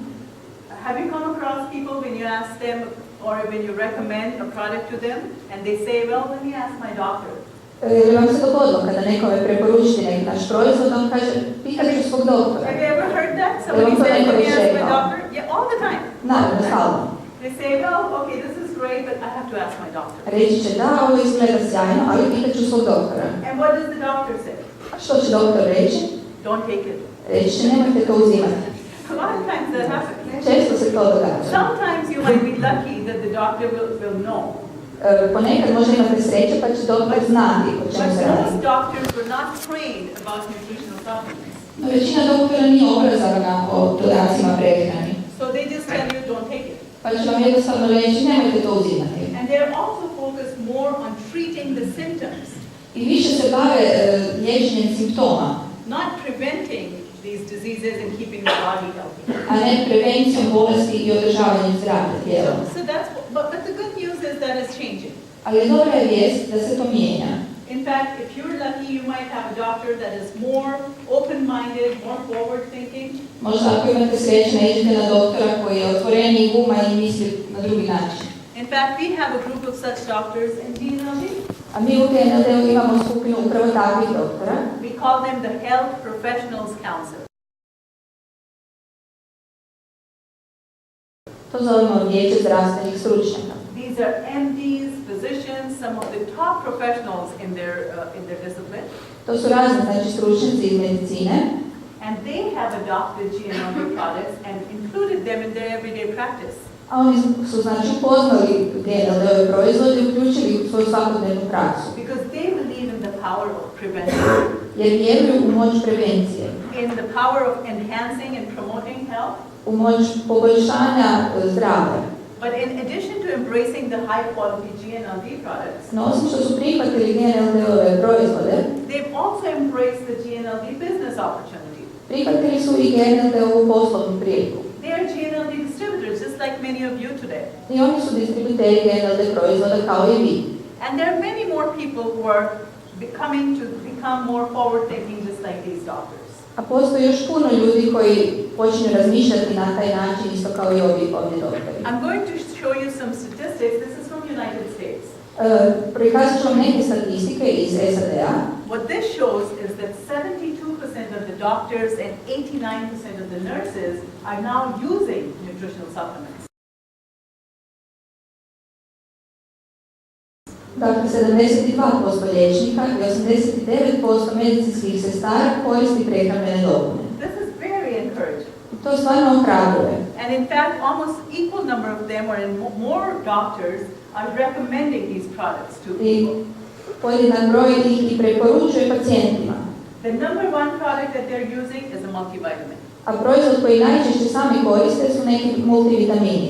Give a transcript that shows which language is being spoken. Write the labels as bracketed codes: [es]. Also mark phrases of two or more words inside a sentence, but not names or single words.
[en] Have you come across people when you ask them or when you recommend a product to them and they say, well, let me ask my doctor. [hr] Je vam se dogodilo kada nekome preporučite neki naš proizvod, on kaže, pitat ću svog doktora. [en] Have you ever heard that? Somebody said, let me ask my doctor. Yeah, all the time. [hr] Naravno, stalno. [en] They say, well, okay, this is great, but I have to ask my doctor. [hr] Reći će da, ovo izgleda sjajno, ali pitat ću svog doktora. [en] And what does the doctor say? [hr] A što će doktor reći? [en] Don't take it. [hr] Reći će, nemojte to uzimati. [en] A lot of times that happens. [hr] Često se to događa. [en] Sometimes you might be lucky that the doctor will know. [hr] Ponekad možda imate sreće pa će doktor znati o čemu [en] But [hr] se radi. [en] most doctors were not trained about nutritional supplements. [hr] No, većina doktora nije obrazovana o dodacima prehrani. [en] So they just tell you don't take it. [hr] Pa ću vam jednostavno reći, nemojte to uzimati. [en] And they're also focused more on treating the symptoms, [hr] I više se bave liječenjem simptoma, [en] not preventing these diseases and keeping the body healthy. [hr] a ne prevencijom bolesti i održavanjem zdravlja tijela. [en] So that's, but the good news is that it's changing. [hr] Ali dobra je vijest da se to mijenja. [en] In fact, if you're lucky, you might have a doctor that is more open-minded, more forward-thinking. [hr] Možda ako imate sreće, naiđete na doktora koji je otvoreniji uma i misli na drugi način. [en] In fact, we have a group of such doctors in GNLD. [hr] A mi u GNLD-u imamo skupinu upravo takvih doktora. [en] We call them the Health Professionals Council. [hr] To zovemo vijeće zdravstvenih stručnjaka. [en] These are MDs, physicians, some of the top professionals in their discipline. [hr] To su razni, znači, stručnjaci iz medicine. [en] And they have adopted GNLD products and included them in their everyday practice. [hr] A oni su, znači, upoznali GNLD-ove proizvode i uključili u svoju svakodnevnu praksu. [en] Because they believe in the power of prevention, [hr] jer vjeruju u moć prevencije, [en] in the power of enhancing and promoting health. [hr] u moć poboljšanja zdravlja. [en] But in addition to embracing the high quality GNLD products, [hr] No osim što su prihvatili GNLD-ove proizvode, [en] they've also embraced the GNLD business opportunity. [hr] prihvatili su i GNLD-ovu poslovnu priliku. [en] They are GNLD distributors, just like many of you today. [hr] I oni su distributeri GNLD proizvoda kao i vi. [en] And there are many more people who are coming to become more forward-thinking, just like these doctors. [hr] A postoji još puno ljudi koji počinju razmišljati na taj način isto kao i ovdje doktori. [en] I'm going to show you some statistics. This is from United States. [hr] Prikazat ću vam neke statistike iz SAD-a. [en] What this shows is that 72% of the doctors and 89% of the nurses are now using nutritional supplements. [hr] Dakle, 72% liječnika i 89% medicinskih sestara koristi prehrambene dopune. [en] This is very encouraging. [hr] To stvarno ohrabruje. [en] And in fact, almost equal number of them, or more doctors, are recommending these products to [hr] I [en] people. [hr] podjednak broj ih i preporučuje pacijentima. [en] The number one product that they're using is a multivitamin. [hr] A proizvod koji najčešće sami koriste su neki multivitamini.